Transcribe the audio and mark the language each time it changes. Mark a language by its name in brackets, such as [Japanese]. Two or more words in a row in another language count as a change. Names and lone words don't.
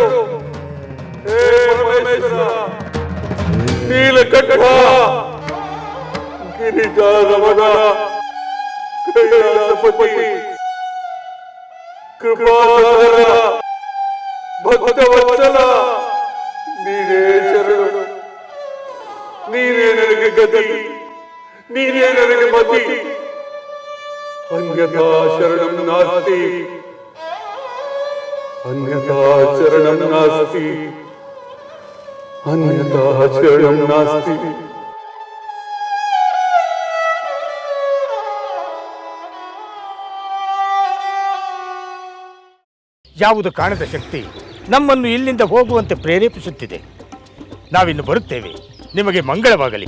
[Kannada] ಹೇ ಪರಮೇಶ್ವರ, ನೀಲಕಂಠ, ಗಿರಿಜಾರಮಣ, ಕೈಲಾಸಪತಿ, ಕೃಪಾಸಾಗರ, ಭಕ್ತವತ್ಸಲ, ನೀನೇ ಶರಣು. ನೀನೇ ನನಗೆ ಗತಿ, ನೀನೇ ನನಗೆ ಮತಿ. [Sanskrit] ಅನ್ಯಥಾ ಶರಣಂ ನಾಸ್ತಿ, ಅನ್ಯಥಾ ಶರಣಂ ನಾಸ್ತಿ, ಅನ್ಯಥಾ ಶರಣಂ ನಾಸ್ತಿ. [Kannada] ಯಾವುದು ಕಾಣದ ಶಕ್ತಿ ನಮ್ಮನ್ನು ಇಲ್ಲಿಂದ ಹೋಗುವಂತೆ ಪ್ರೇರೇಪಿಸುತ್ತಿದೆ. ನಾವಿನ್ನು ಬರುತ್ತೇವೆ. ನಿಮಗೆ ಮಂಗಳವಾಗಲಿ.